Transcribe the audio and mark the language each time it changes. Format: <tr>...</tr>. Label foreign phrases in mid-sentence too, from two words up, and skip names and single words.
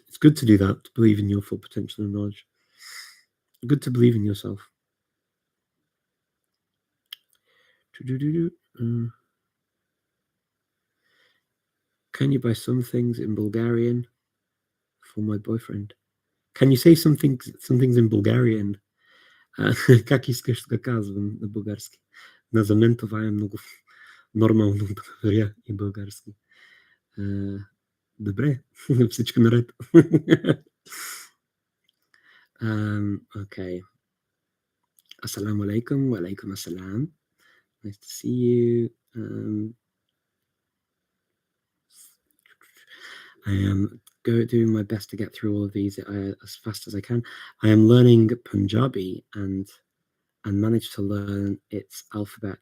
<en>It's good to do that, to believe in your full potential and knowledge. Good to believe in yourself. Can you buy some things in Bulgarian for my boyfriend? Can you say some things in Bulgarian?</en> <bg>Как искаш да казвам на български? За мен това е много нормално да говоря и български. Добре, всичко наред.</bg> <en>Okay.</en> <ar>السلام عليكم. وعليكم السلام.</ar> <en>Nice to see you. I am doing my best to get through all of these as fast as I can. I am learning Punjabi and managed to learn its alphabet.</en>